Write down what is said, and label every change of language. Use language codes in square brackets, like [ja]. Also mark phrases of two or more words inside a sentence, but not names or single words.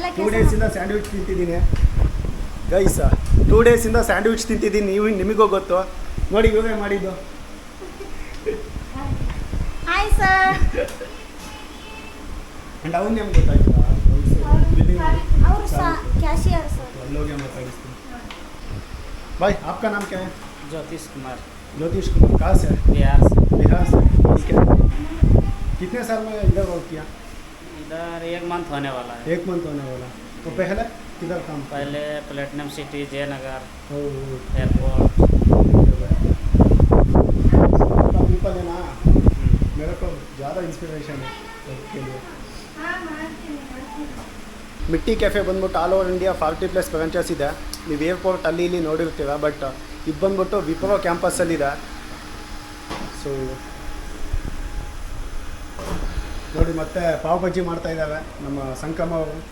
[kn] 2 ಡೇಸಿಂದ ಸ್ಯಾಂಡ್ವಿಚ್ ತಿಂತಿದ್ದೀನಿ ಗೈಸ್. 2 ಡೇಸಿಂದ ಸ್ಯಾಂಡ್ವಿಚ್ ತಿಂತಿದ್ದೀನಿ. ನಿಮಗೂ ಗೊತ್ತು ನೋಡಿ, ಇವರೇ ಮಾಡಿದ್ದು. ಹಾಯ್ ಸರ್. ಆ್ಯಂಡ್ ಅವ್ನು ನಿಮ್ಗೆ ಗೊತ್ತಾಯ್ತು? ಅವರು ಕ್ಯಾಶಿಯರ್ ಸರ್. ಅಲ್ಲೋಗೆ ಮಾತಾಡಿಸ್ತೀನಿ. [hi] भाई आपका नाम क्या है? ज्योतिष कुमार। ज्योतिष कुमार, कहाँ से? बिहार से। बिहार से, ठीक है। कितने साल में इधर वर्क किया? इधर 1 मंथ होने वाला है। 1 मंथ होने वाला। तो पहले किधर काम? पहले प्लेटिनम सिटी, जयनगर ओह, एयरपोर्ट। पीपल है ना, मेरे को ज़्यादा इंस्पिरेशन है उसके लिए. [kn] ಮಿಟ್ಟಿ ಕೆಫೆ ಬಂದ್ಬಿಟ್ಟು [en] all over India 40+ branches [kn] ಇದೆ. ನೀವು ಏರ್ಪೋರ್ಟ್ ಅಲ್ಲಿ ಇಲ್ಲಿ ನೋಡಿರ್ತೀರ. ಬಟ್ ಇದು ಬಂದ್ಬಿಟ್ಟು ವಿಪ್ರೋ ಕ್ಯಾಂಪಸ್ಸಲ್ಲಿದೆ. ಸೊ ನೋಡಿ, ಮತ್ತೆ ಪಾವ್ ಬಜ್ಜಿ ಮಾಡ್ತಾ ಇದ್ದಾವೆ ನಮ್ಮ ಸಂಕಮ್ಮ ಅವರು.